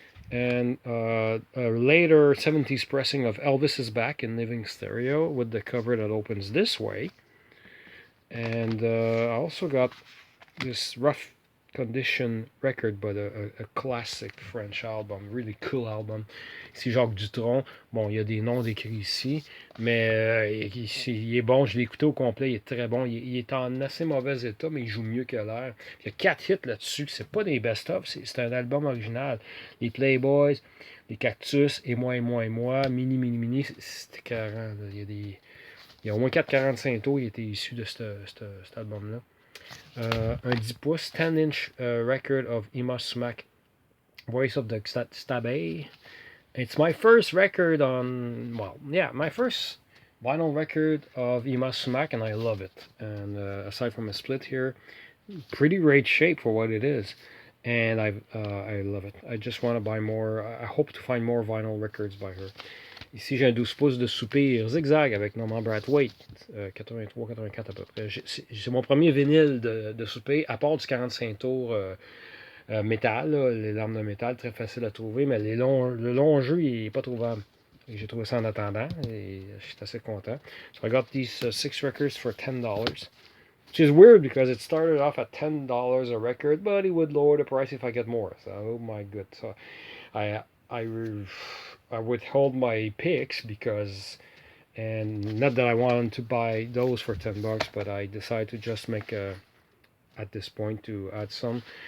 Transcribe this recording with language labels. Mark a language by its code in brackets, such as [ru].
[en] And a later 70s pressing of Elvis is Back in living stereo with the cover that opens this way. And I also got this rough condition record, but a classic French album, really cool album. [fr] C'est Jacques Dutronc. Bon, il y a des noms décrits ici, mais il est bon. Je l'ai écouté au complet, il est très bon. Il est en assez mauvais état, mais il joue mieux que l'air. Il y a 4 hits là-dessus. C'est pas des best-of, c'est un album original. Les Playboys, les Cactus, et moi, et moi, et moi, Mini, Mini, Mini, c'était carré. Il y a au moins 4,45 tours qui étaient issus de cet album-là. Un 10 pouces, [en] 10-inch record of Ima Sumac, Voice of the Stabay. It's my first record my first vinyl record of Ima Sumac, and I love it. And aside from a split here, pretty great shape for what it is. And I love it. I just want to buy more. I hope to find more vinyl records by her. [fr] Ici, j'ai un 12 pouces de soupir zigzag avec Norman Brathwaite, 83-84 à peu près. C'est mon premier vinyle de soupir, à part du 45 tours métal, là, les lames de métal, très facile à trouver, mais le long jeu, il n'est pas trouvable. J'ai trouvé ça en attendant et je suis assez content. [en] So I got these 6 records for $10. Which is weird because it started off at $10 a record, but he would lower the price if I get more. So, oh my god. So I I I withhold my picks because, and not that I wanted to buy those for $10, but I decided to just make at this point to add some.